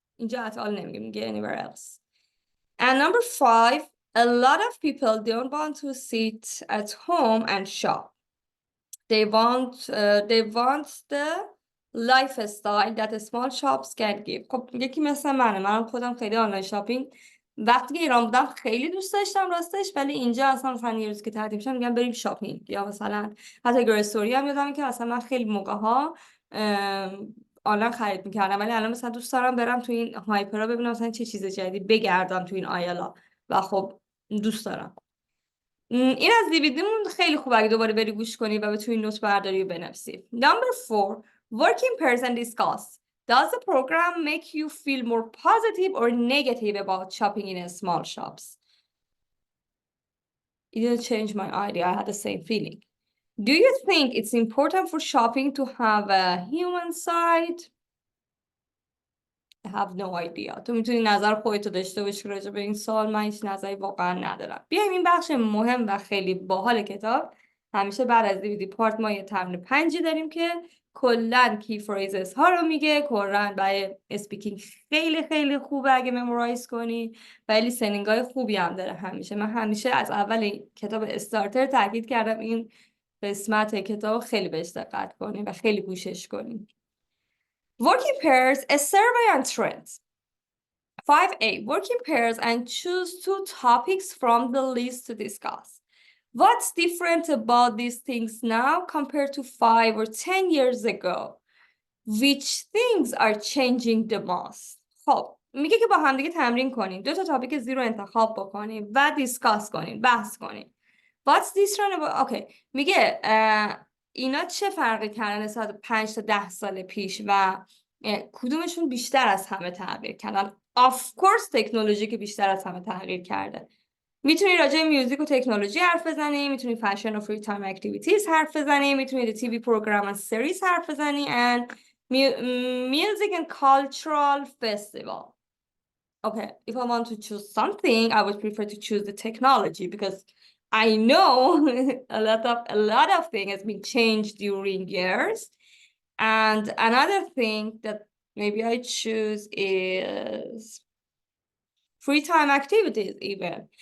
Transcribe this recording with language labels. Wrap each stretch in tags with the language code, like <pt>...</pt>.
<fa>اینجا</fa> <en>at all</en> <fa>نمیگه، میگه</fa> <en>anywhere else. And number 5, a lot of people don't want to sit at home and shop. They want the lifestyle that small shops can give.</en> <fa>خب یکی مثل منم خودم خیلی آنلاین شاپینگ وقتی که ایران بودم خیلی دوست داشتم راستش، ولی اینجا اصلا مثلا یه روز که تعطیل میشم میگم بریم شاپینگ، یا مثلا حتی گروسری هم یادمه که مثلا من خیلی موقع‌ها آنلاین خرید میکردم، ولی الان مثلا دوست دارم برم تو این هایپرها ببینم مثلا چه چیز جدیدی بگردم تو این آیلا و خب دوست دارم. این از دیویدیمون خیلی خوبه اگه دوباره بری گوش کنی و بتونی نوت برداری و بنویسی.</fa> <en>Number 4, work in person and discuss. Does the program make you feel more positive or negative about shopping in small shops? It didn't change my idea. I had the same feeling. Do you think it's important for shopping to have a human side? I have no idea.</en> <fa>تو میتونی نظر خودتو داشته باشی راجع به این سوال، من هیچ نظری واقعا ندارم. بیایم این بخش مهم و خیلی باحال کتاب. همیشه بعد از دیویدی پارت ما یه تمرین 5 داریم که کلا کی فریزز ها رو میگه. کلا برای اسپیکینگ خیلی خیلی خوبه اگه ممورایز کنی و لیسنینگ های خوبی هم داره. همیشه من همیشه از اول کتاب استارتر تاکید کردم این قسمت کتاب خیلی بهش دقت کنیم و خیلی گوشش کنیم.</fa> <en>Work in pairs, a survey on trends. 5A, work in pairs and choose 2 topics from the list to discuss. What's different about these things now compared to 5 or 10 years ago? Which things are changing the most?</en> <fa>خب میگه که با هم دیگه تمرین کنیم، 2 تا تاپیک زیرو انتخاب بکنیم و دیسکاس کنیم، بحث کنیم.</fa> <en>What's different about...</en> <fa>اوکی میگه اینا چه فرقی کردن نسبت 5 تا 10 سال پیش و کدومشون بیشتر از همه تغییر کردن؟ Of course تکنولوژی که بیشتر از همه تغییر کرده. میتونی راجع میوزیک و تکنولوژی حرف بزنی، میتونی فشن و فری تایم اکتیویتیز حرف بزنی، میتونی تیوی پروگرام و سریز حرف بزنی</fa> <en>and music and cultural festival. Okay, if I want to choose something, I would prefer to choose the technology because I know a lot of things has been changed during years, And another thing that maybe I choose is free time activities even.</en>